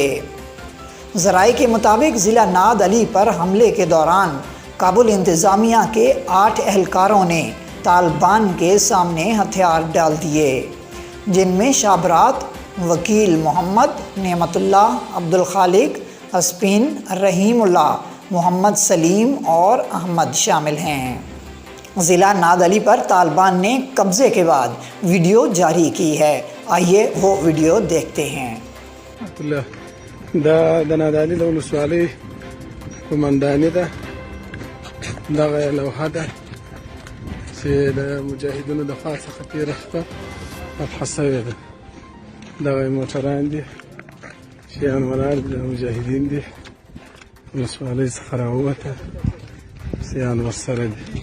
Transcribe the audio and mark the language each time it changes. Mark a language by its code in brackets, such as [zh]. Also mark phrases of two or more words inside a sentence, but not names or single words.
[ur] ذرائع کے مطابق ضلع ناد علی پر حملے کے دوران کابل انتظامیہ کے 8 اہلکاروں نے طالبان کے سامنے ہتھیار ڈال دیے، جن میں شابرات، وکیل محمد، نعمت اللہ، عبدالخالق، اسپین، رحیم اللہ، محمد سلیم اور احمد شامل ہیں۔ ضلع ناد علی پر طالبان نے قبضے کے بعد ویڈیو جاری کی ہے، آئیے وہ ویڈیو دیکھتے ہیں۔ [ps] دا ناد علی د ولسوالۍ قومنداني ده، دغه لوحه ده چې د مجاهدینو د خوا څخه تېره شپه فتحه سوې ده. دغه موټران دي، شیان ولاړ دي، د مجاهدین دي، ولسوالۍ څخه راووته، شیان ورسره دي.